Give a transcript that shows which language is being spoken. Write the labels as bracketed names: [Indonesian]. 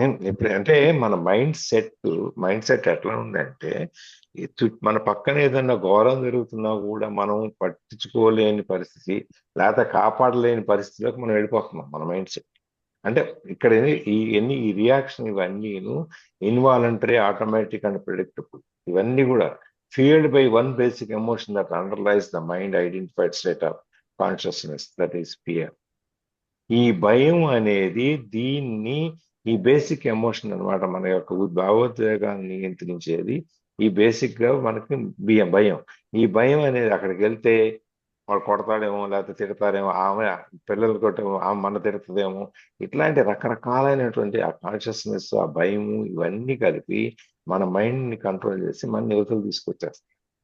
[Telugu] ఇప్పుడు అంటే మన మైండ్ సెట్ ఎట్లా ఉందంటే మన పక్కన ఏదన్నా ఘోరం జరుగుతున్నా కూడా మనం పట్టించుకోలేని పరిస్థితి, లేకపోతే కాపాడలేని పరిస్థితిలోకి మనం వెళ్ళిపోతున్నాం మన మైండ్ సెట్. అంటే ఇక్కడ ఈ reaction ఇవన్నీను involuntary, automatic and predictable. ఇవన్నీ కూడా [English] fueled by one basic emotion that underlies the mind identified state of consciousness, that is fear. [Telugu] ఈ భయం అనేది ఈ బేసిక్ ఎమోషన్ అన్నమాట, మన యొక్క భావోద్వేగాన్ని నియంత్రించేది. ఈ బేసిక్ గా మనకి భయం. ఈ భయం అనేది అక్కడికి వెళ్తే వాడు కొడతాడేమో, లేకపోతే తిడతాడేమో, ఆమె పిల్లలు కొట్టేమో, ఆమె మన తిడుతుందేమో, ఇట్లాంటి రకరకాలైనటువంటి ఆ కాన్షియస్నెస్, ఆ భయము, ఇవన్నీ కలిపి మన మైండ్ ని కంట్రోల్ చేసి మన యువతలు తీసుకొచ్చేస్తాయి.